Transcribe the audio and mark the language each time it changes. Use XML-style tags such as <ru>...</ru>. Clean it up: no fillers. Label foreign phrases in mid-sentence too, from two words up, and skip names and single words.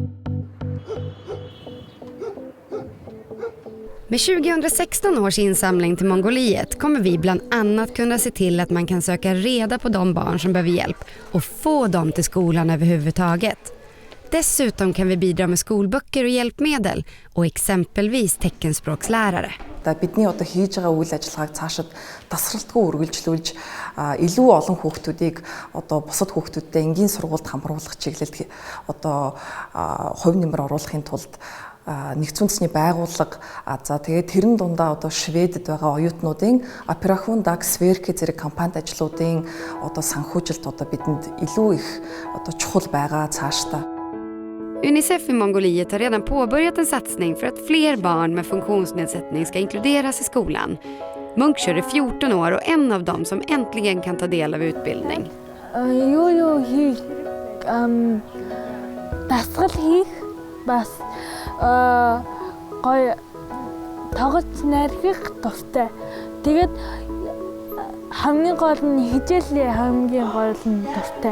<sv>Med 2016 års insamling till Mongoliet kommer vi bland annat kunna se till att man kan söka reda på de barn som behöver hjälp och få dem till skolan överhuvudtaget. Dessutom kan vi bidra med skolböcker och hjälpmedel och exempelvis teckenspråkslärare.</sv> <mn>Бидний одоо хийж байгаа үйл ажиллагааг цаашид тасралтгүй үргэлжлүүлж илүү олон хүүхдүүдийг одоо бусад хүүхдүүдтэй энгийн сургуульд хамруулах чиглэлд одоо хувь нэмэр оруулахын тулд нэгдсэн үндэсний байгууллага за тэгээд тэрэн дундаа одоо Шведэд байгаа оюутнуудын Operation Dagsverke зэрэг компанид ажлуудын одоо санхүүжилт одоо бидэнд илүү их одоо чухал байгаа цаашдаа.</mn> <sv>Unicef i Mongoliet har redan påbörjat en satsning för att fler barn med funktionsnedsättning ska inkluderas i skolan. Munksjö är 14 år och en av dem som äntligen kan ta del av utbildning.</sv> <mn>Дасгал хийх бас гоё тоглож найрхах дуртай. Тэгээд хамгийн гол нь хичээлийн хамгийн гол нь дуртай.</mn>